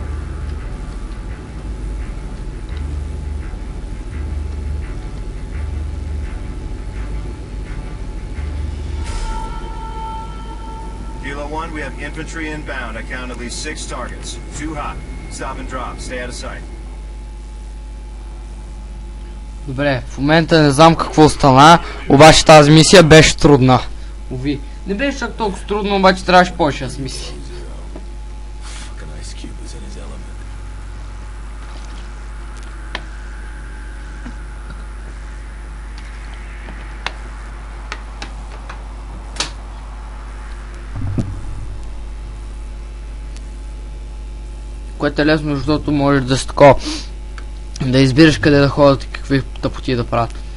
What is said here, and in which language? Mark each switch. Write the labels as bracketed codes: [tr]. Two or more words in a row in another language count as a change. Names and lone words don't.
[en] Kilo 1, we have infantry inbound. I count at least 6 targets. Too hot. Stop and drop. Stay out of sight. [bg] Добре, в момента не знам какво стана, обаче тази мисия беше трудна. Уви. Не беше чак толкова трудно, обаче трябваше повече да смисли. [en] Fucking Ice Cube is in his element. [bg] Което е лесно, защото можеш да си такова, да избираш къде да ходят и какви тъпоти да правят.